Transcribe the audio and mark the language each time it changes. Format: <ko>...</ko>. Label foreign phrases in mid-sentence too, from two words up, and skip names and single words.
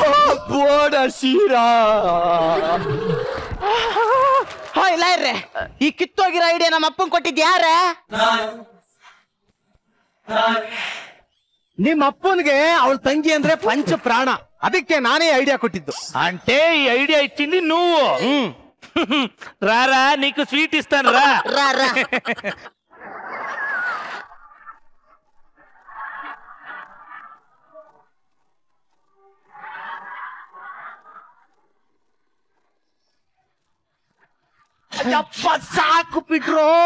<kn>ಲಾಯರ್ರೆ, ಈ ಕಿತ್ತೋಗಿರೋ ಐಡಿಯಾ ನಮ್ಮ ಅಪ್ಪನ್ ಕೊಟ್ಟಿದ್ ಯಾರ? ನಿಮ್ಮ ಅಪ್ಪನ್ಗೆ ಅವಳ ತಂಗಿ ಅಂದ್ರೆ ಪಂಚ ಪ್ರಾಣ, ಅದಕ್ಕೆ ನಾನೇ ಐಡಿಯಾ ಕೊಟ್ಟಿದ್ದು.</kn> <te>అంటే ఈ ఐడియా ఇచ్చింది నువ్వు. రారా, నీకు స్వీట్ ఇస్తాను రా.</te> <kn>ಸಾಕು ಬಿಟ್ರು.</kn>